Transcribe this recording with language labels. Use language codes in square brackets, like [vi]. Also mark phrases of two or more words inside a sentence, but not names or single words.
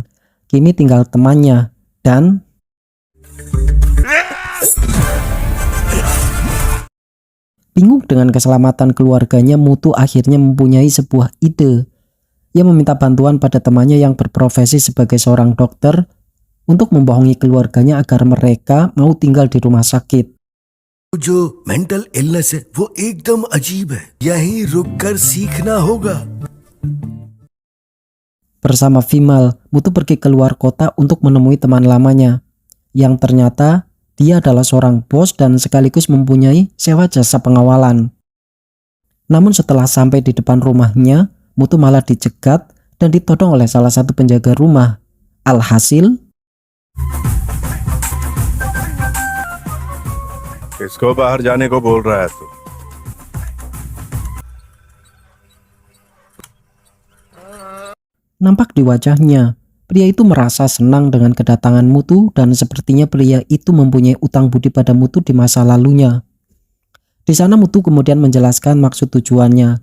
[id] Kini tinggal temannya dan bingung dengan keselamatan keluarganya, Mutu akhirnya mempunyai sebuah ide. Ia meminta bantuan pada temannya yang berprofesi sebagai seorang dokter untuk membohongi keluarganya agar mereka mau tinggal di rumah sakit. [hi] जो [en] mental illness [hi] है वो एकदम अजीब है यहीं रुककर सीखना होगा. [id] Bersama Vimal, Mutu pergi keluar kota untuk menemui teman lamanya yang ternyata dia adalah seorang bos dan sekaligus mempunyai sewa jasa pengawalan. Namun setelah sampai di depan rumahnya, Mutu malah dicegat dan ditodong oleh salah satu penjaga rumah. Alhasil, [hi] किसको बाहर जाने को बोल रहा है तू? [id] nampak di wajahnya, pria itu merasa senang dengan kedatangan Mutu dan sepertinya pria itu mempunyai utang budi pada Mutu di masa lalunya. Di sana Mutu kemudian menjelaskan maksud tujuannya.